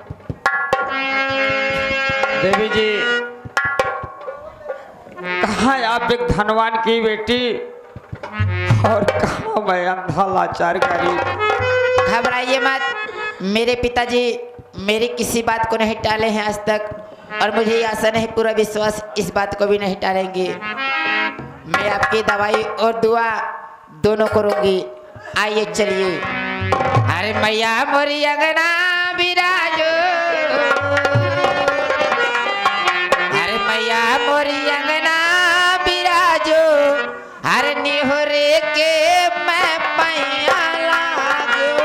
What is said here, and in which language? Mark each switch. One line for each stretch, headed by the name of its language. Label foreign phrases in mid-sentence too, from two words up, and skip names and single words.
Hindi: देवी जी, कहाँ आप एक धनवान की बेटी और कहाँ मैं अंधा लाचार गरीब। घबराइए मत, मेरे पिताजी मेरी किसी बात को नहीं टाले हैं आज तक, और मुझे ये आशा नहीं, पूरा विश्वास इस बात को भी नहीं टालेंगे। मैं आपकी दवाई और दुआ दोनों करूंगी। आइए चलिए। अरे मैया मोरी अंगना बिराजो, अरे मैया मोरी अंगना बिराजो, हर निहोरे के मैं पैया लागो।